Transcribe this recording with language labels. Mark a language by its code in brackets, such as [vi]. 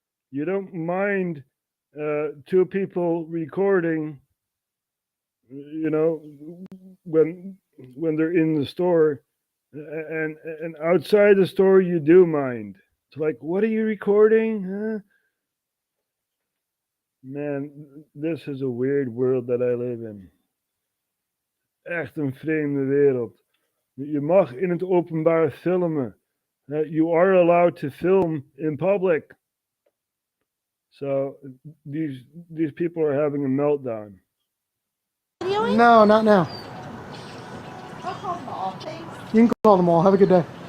[en] You don't mind two people recording, when they're in the store, and outside the store you do mind. It's like, what are you recording? Huh? Man, this is a weird world that I live in. [nl] Echt een vreemde wereld. Je mag in het openbaar filmen. [en] You are allowed to film in public. So these people are having a meltdown. No, not now. I'll call them all. Thanks. You can call them all. Have a good day.